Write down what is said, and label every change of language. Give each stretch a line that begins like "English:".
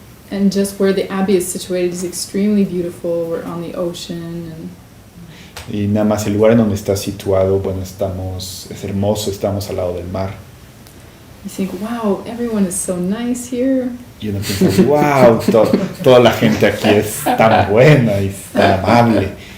English: and just where the abbey is situated is extremely beautiful. We're on the ocean, and
Spanish: Y nada más el lugar en donde está situado, bueno, es hermoso, estamos al lado del mar.
English: you think, wow, everyone is so nice here.
Spanish: Y uno piensa, wow, toda la gente aquí es tan buena y tan amable.